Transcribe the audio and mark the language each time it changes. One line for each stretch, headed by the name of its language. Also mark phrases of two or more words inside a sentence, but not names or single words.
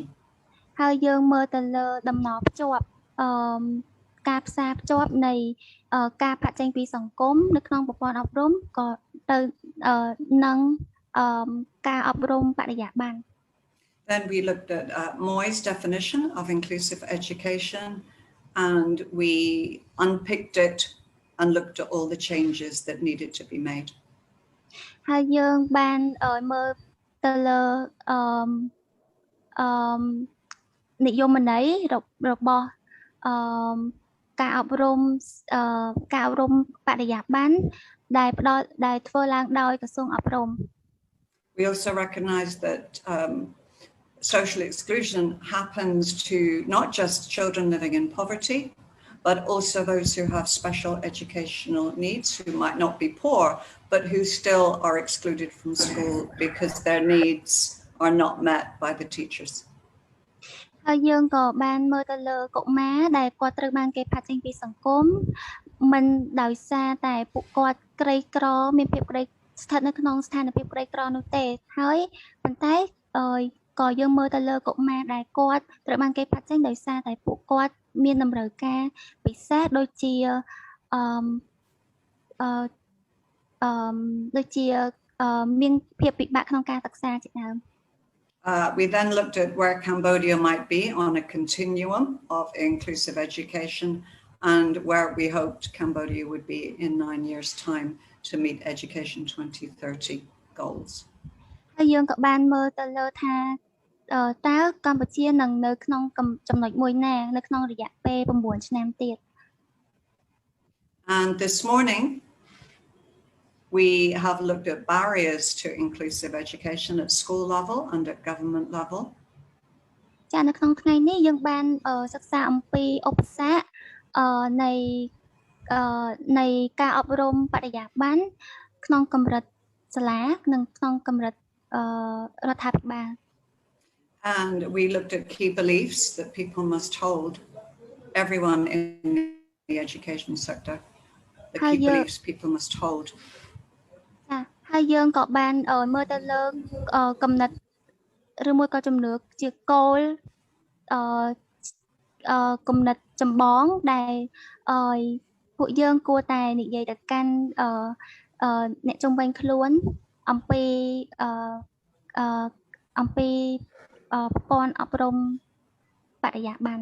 Khmer: ហើយយើងមើលទៅលើដំណភ្ជាប់ការផ្សារភ្ជាប់នៃការផាត់ចេញពីសង្គមនៅក្នុងប្រព័ន្ធអប់រំក៏ទៅនឹងការអប់រំបរិយាបន្ន
English: Then we looked at Moy's definition of inclusive education and we unpicked it and looked at all the changes that needed to be made.
Khmer: ហើយយើងបានមើលទៅលើនិយមន័យរបស់ការអប់រំបរិយាបន្នដែលធ្វើឡើងដោយក្រសួងអប់រំ
English: We also recognize that social exclusion happens to not just children living in poverty, but also those who have special educational needs, who might not be poor, but who still are excluded from school because their needs are not met by the teachers.
Khmer: ហើយយើងក៏បានមើលទៅលើកុមារដែលគាត់ត្រូវបានគេផាត់ចេញពីសង្គម មិនដោយសារតែពួកគាត់ក្រីក្រមានភាពក្រីស្ថិតនៅក្នុងស្ថានភាពក្រីក្រនោះទេហើយប៉ុន្តែក៏យើងមើលទៅលើកុមារដែលគាត់ត្រូវបានគេផាត់ចេញដោយសារតែពួកគាត់មានតម្រូវការពិសេសដូចជាដូចជាមានភាពពិបាកក្នុងការសិក្សាជាដើម
English: We then looked at where Cambodia might be on a continuum of inclusive education and where we hoped Cambodia would be in 9 years' time to meet Education 2030 goals.
Khmer: ហើយយើងក៏បានមើលទៅលើថាតើកម្ពុជានឹងនៅក្នុងចំណុចមួយណានៅក្នុងរយៈពេល9ឆ្នាំទៀត
English: And this morning we have looked at barriers to inclusive education at school level and at government level.
Khmer: ចានៅក្នុងថ្ងៃនេះយើងបានសិក្សាអំពីឧបសគ្គនៃការអប់រំបរិយាបន្នក្នុងកម្រិតសាលានិងក្នុងកម្រិតរដ្ឋាភិបាល
English: And we looked at key beliefs that people must hold, everyone in the education sector, the key beliefs people must hold.
Khmer: ចាហើយយើងក៏បានមើលទៅលើគំនិតឬមួយក៏ជំនឿជាគោលគំនិតចម្បងដែលពួកយើងគួរតែនិយាយទៅកាន់អ្នកជុំវិញខ្លួនអំពីប្រព័ន្ធអប់រំបរិយាបន្ន